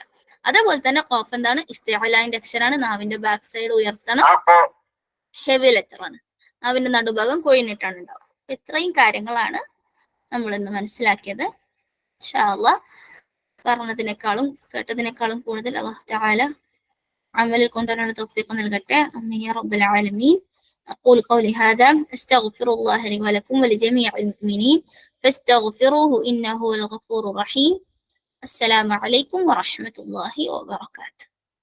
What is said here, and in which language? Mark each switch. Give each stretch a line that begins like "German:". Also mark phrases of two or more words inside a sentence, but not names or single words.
Malayalam: അതേപോലെ തന്നെ ഖാഫ് എന്താണ്, ഇസ്തിഅലാന്റെ അക്ഷരാണ്. നാവിന്റെ
English: back side
Malayalam: ഉയർത്തണം,
English: heavy letter
Malayalam: ആണ്. നാവിന്റെ നടുഭാഗം കൊഴിഞ്ഞിട്ടാണ് ഉണ്ടാവുക. ഇത്രയും കാര്യങ്ങളാണ് നമ്മൾ ഇന്ന് മനസ്സിലാക്കിയത്.
Arabic: إن شاء الله
Malayalam: പറഞ്ഞതിനേക്കാളും കേട്ടതിനേക്കാളും കൂടുതൽ
Arabic: الله تعالى
Malayalam: അമലിൽ കൊണ്ടുവരാനുള്ള തൗഫീഖ് നൽകട്ടെ.
Arabic: آمين يا رب العالمين. أقول قولي هذا أستغفر الله لي ولكم ولجميع المؤمنين فاستغفروه إنه هو الغفور الرحيم. السلام عليكم ورحمة الله وبركاته.